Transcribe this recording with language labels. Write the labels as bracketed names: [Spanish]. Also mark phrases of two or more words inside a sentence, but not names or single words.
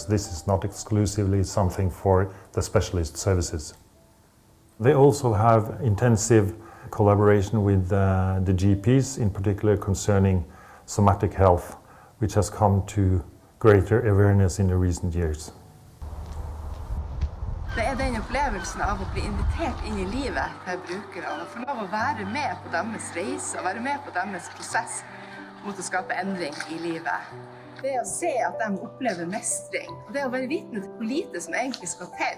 [English] This is not exclusively something for the specialist services. They also have intensive collaboration with the GPs, in particular concerning somatic health, which has come to greater awareness in the recent years. [Norwegian] Det den opplevelsen av å bli invitert inn i livet til brukerne, og få lov å være med på deres reise, og være med på deres prosess mot å skape endring i livet. Det å se at de opplever mestring, og det å være vitne til hvor lite som egentlig skal til.